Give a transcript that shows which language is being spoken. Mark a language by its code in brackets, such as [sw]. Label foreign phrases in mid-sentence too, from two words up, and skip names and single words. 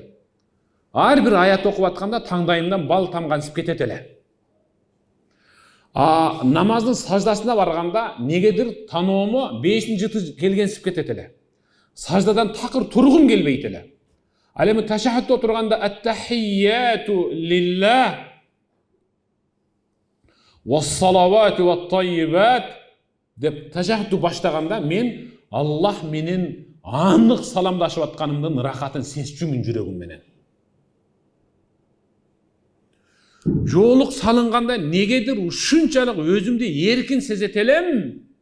[ky] Ар бир аят окуп атканда таңдайымдан бал тамгансып кетет эле. Намаздын саждасына барганда негедир таноому 5-жыты келгенсип кетет эле. Саждадан такыр тургум келбейт эле. Ал эми ташаххудта отурганда [ar] التحيات لله والصلوات والطيبات [ky] деп ташаххудду баштаганда мен Аллах менен анық саламдашып атканымдын рахатын сезчүмүн жүрөгүм менен. Жоолук салынганда негедир ушунчалык өзүмдү эркин сезет элем.